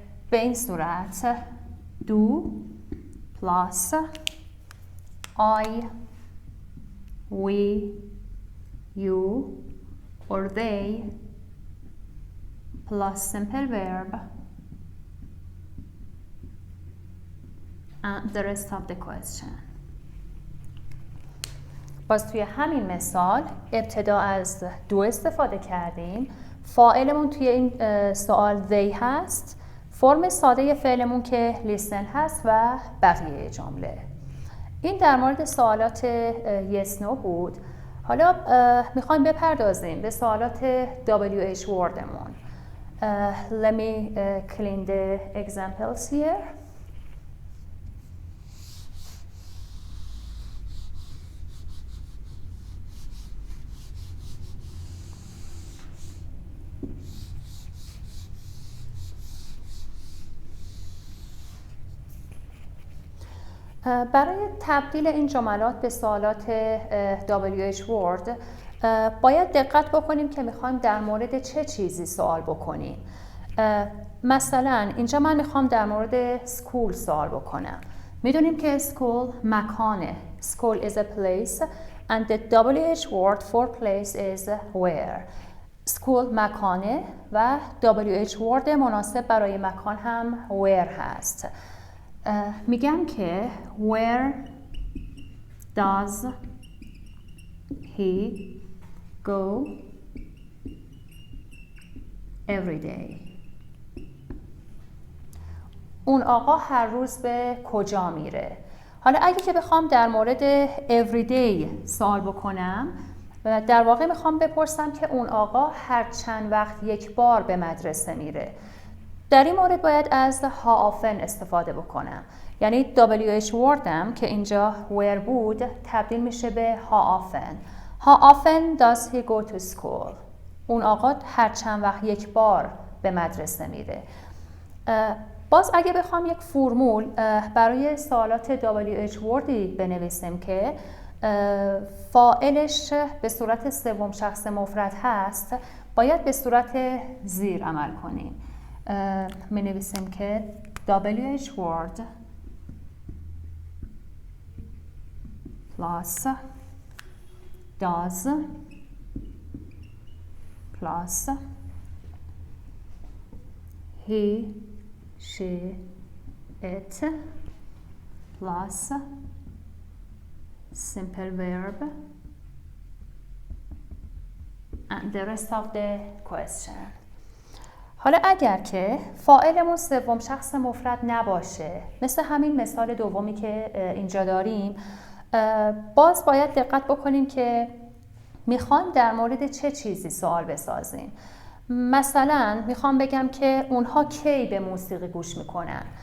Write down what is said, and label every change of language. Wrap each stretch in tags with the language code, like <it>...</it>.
<fa>به این صورت</fa> <en>do plus I, we, you or they plus simple verb and the rest of the question.</en> <fa>باز توی همین مثال ابتدا از do استفاده کردیم. فاعلمون توی این سوال they هست، فرم ساده فعلمون که listen هست و بقیه جمله. این در مورد سوالات yes no بود. حالا میخوایم بپردازیم به سوالات WH wordمون.</fa> <en>Let me clean the examples here.</en> <fa>برای تبدیل این جملات به سوالات WH Word باید دقت بکنیم که میخوایم در مورد چه چیزی سوال بکنیم. مثلا اینجا من میخوام در مورد school سوال بکنم. میدونیم که school مکانه.</fa> <en>School is a place and the WH word for place is where.</en> <fa>school مکانه و WH word مناسب برای مکان هم where هست. میگم که</fa> <en>where does he go every day.</en> <fa>اون آقا هر روز به کجا میره؟ حالا اگه که بخوام در مورد every day سوال بکنم، در واقع میخوام بپرسم که اون آقا هر چند وقت یک بار به مدرسه میره. در این مورد باید از how often استفاده بکنم. یعنی WH wordم که اینجا where بود تبدیل میشه به how often.</fa> <en>How often does he go to school?</en> <fa>اون آقا هر چند وقت یک بار به مدرسه میره. باز اگه بخوام یک فرمول برای سوالات WH wordی بنویسیم که فاعلش به صورت سوم شخص مفرد هست، باید به صورت زیر عمل کنیم. می نویسیم که</fa> <en>WH word plus does plus he, she, it plus simple verb and the rest of the question.</en> <fa>حالا اگر که فاعلمون سوم شخص مفرد نباشه، مثل همین مثال دومی که اینجا داریم، باز باید دقت بکنیم که میخوایم در مورد چه چیزی سوال بسازیم. مثلا میخوام بگم که اونها کی به موسیقی گوش میکنن.</fa>